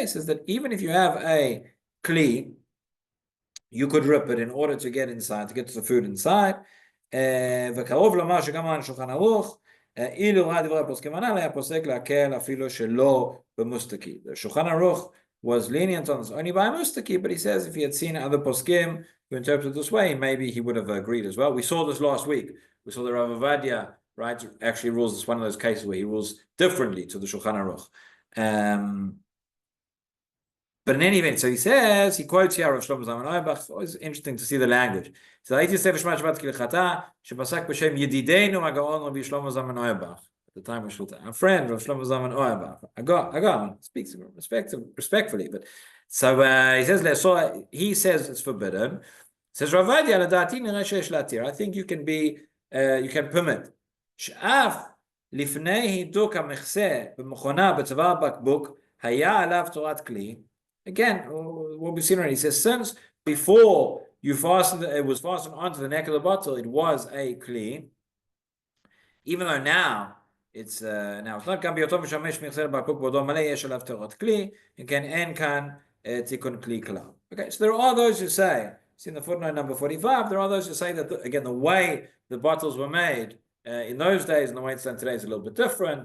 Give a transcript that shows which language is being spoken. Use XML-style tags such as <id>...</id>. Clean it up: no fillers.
<en>He says that even if you have a kli, you could rip it in order to get inside, to get to the food inside.</en> <he>וקרוב לומר שגם על שולחן ערוך, אילו ראה דברי הפוסקים הנ"ל, היה פוסק להקל אפילו שלא במוסתקי.</he> <en>The Shulchan Aruch was lenient on this only by mustaki, but he says if he had seen other poskim who interpreted this way, maybe he would have agreed as well. We saw this last week. We saw the Rav Ovadia, right, actually rules this one of those cases where he rules differently to the Shulchan Aruch. But in any event, so he says, he quotes here Rav Shlomo Zalman Auerbach. It's always interesting to see the language.</en> <he>So הייתי עושה בשמת שבת כהלכתה, שפסק בשם ידידנו הגאון רבי שלמה זלמן אוירבך.</he> <en>At the time of Shulta, our friend Rav Shlomo Zalman Auerbach. Agaon speaks respectfully, but so he says it's forbidden. Says Rav Ovadia,</en> <he>לדעתי נראה שיש להתיר.</he> <en>I think you can permit.</en> <he>שאף לפני הידוק המכסה במכונה בצוואר בקבוק, היה עליו תורת כלי.</he> <en>Again, what we've seen already, he says, since before you fastened, it was fastened onto the neck of the bottle, it was a kli. Even though now it's not going to be</en> <he>משמש מכסה בקבוק בעודו מלא, יש עליו תורת כלי, וכן אין כאן תיקון כלי כלל.</he> <en>Okay, so there are those who say, see in the footnote number 45, there are those who say that again the way the bottles were made in those days and the way it's done today is a little bit different.</en>